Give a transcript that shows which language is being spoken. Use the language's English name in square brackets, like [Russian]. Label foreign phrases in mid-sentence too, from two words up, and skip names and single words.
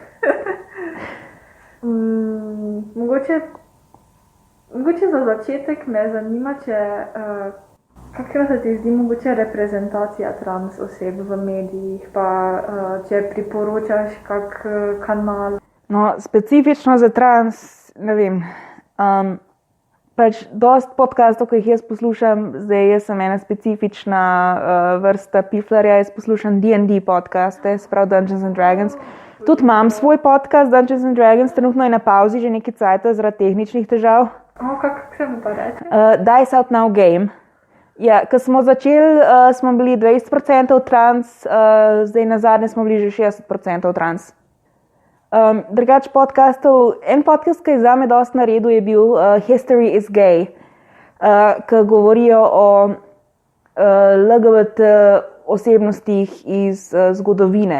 [Slovenian] Mogoče za začetek me zanima, kakšna se ti zdi mogoče reprezentacija trans oseb v medijih, pa če priporočaš kak kanal. No, specifično za trans, ne vem. pač dost podcastov, ki jih jaz poslušam, zdaj jaz sem ena specifična vrsta piflarja, jaz poslušam D&D podcaste, sprav Dungeons and Dragons. Tudi imam svoj podcast Dungeons and Dragons, trenutno je na pauzi že nekaj cajta zaradi tehničnih težav. Kako se mu pa reče? Dice Out Now Game. Ja, ko smo začeli, smo bili 20% trans, zdaj na zadnje smo bili že 60% trans. Drugač podcastov, en podcast, ki je zame dosti naredil, je bil History is Gay, ki govorijo o LGBT osebnostih iz zgodovine.